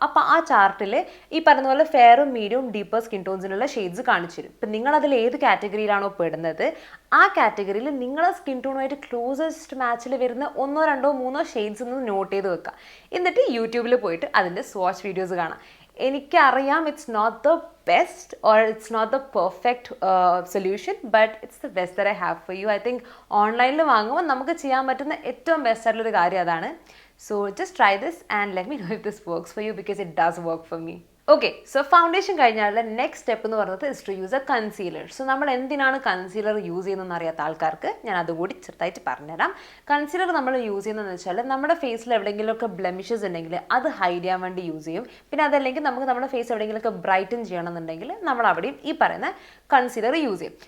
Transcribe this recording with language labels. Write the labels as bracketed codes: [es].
[ml] അപ്പോൾ ആ ചാർട്ടിൽ ഈ പറഞ്ഞ പോലെ ഫെയറും മീഡിയവും ഡീപ്പർ സ്കിൻ ടോൺസിനുള്ള ഷെയ്ഡ്സ് കാണിച്ചു തരും. ഇപ്പം നിങ്ങളതിൽ ഏത് കാറ്റഗറിയിലാണോ പെടുന്നത് ആ കാറ്റഗറിയിൽ നിങ്ങളെ സ്കിൻ ടോണുമായിട്ട് ക്ലോസസ്റ്റ് മാച്ചിൽ വരുന്ന 1, 2, 3 ഷെയ്ഡ്സ് ഒന്ന് നോട്ട് ചെയ്ത് വെക്കുക. എന്നിട്ട് യൂട്യൂബിൽ പോയിട്ട് അതിൻ്റെ സ്വാച്ച് വീഡിയോസ് കാണാം. എനിക്കറിയാം [en] It's not the best or it's not the perfect solution, but it's the best that I have for you. I think [ml] ഓൺലൈനിൽ വാങ്ങുമ്പോൾ നമുക്ക് ചെയ്യാൻ പറ്റുന്ന ഏറ്റവും ബെസ്റ്റ് ആയിട്ടുള്ളൊരു കാര്യം അതാണ്. [en] So just try this and let me know if this works for you because it does work for me. [ml] Okay, so foundation കഴിഞ്ഞാലുള്ള next step എന്ന് പറയുന്നത് [en] Is to use a concealer. [ml] So നമ്മൾ എന്തിനാണ് concealer use ചെയ്യുന്നതെന്ന് അറിയാത്ത ആൾക്കാർക്ക് ഞാൻ അതുകൂടി ചെറുതായിട്ട് പറഞ്ഞുതരാം. കൺസീലർ നമ്മൾ യൂസ് ചെയ്യുന്നതെന്ന് വെച്ചാൽ നമ്മുടെ ഫേസിൽ എവിടെയെങ്കിലുമൊക്കെ ബ്ലെമിഷസ് ഉണ്ടെങ്കിൽ അത് ഹൈഡ് ചെയ്യാൻ വേണ്ടി യൂസ് ചെയ്യും. പിന്നെ അതല്ലെങ്കിൽ നമുക്ക് നമ്മുടെ ഫേസ് എവിടെയെങ്കിലുമൊക്കെ ബ്രൈറ്റൻ ചെയ്യണമെന്നുണ്ടെങ്കിൽ നമ്മൾ അവിടെയും ഈ പറയുന്ന കൺസീലർ യൂസ് ചെയ്യും.